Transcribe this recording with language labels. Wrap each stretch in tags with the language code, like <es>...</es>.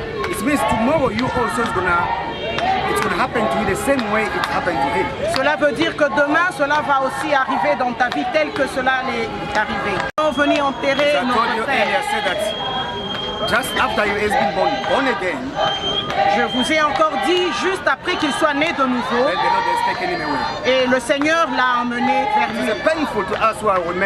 <en>It means tomorrow you also it's gonna happen to you the same way it happened to him.</en> <fr>Cela veut dire que demain, cela va aussi arriver dans ta vie tel que cela est arrivé. On venait enterrer notre frère.</fr> <en>Just after you has been born again,</en> <fr>je vous ai encore dit juste après qu'il soit né de nouveau, et le Seigneur l'a emmené vers lui.</fr>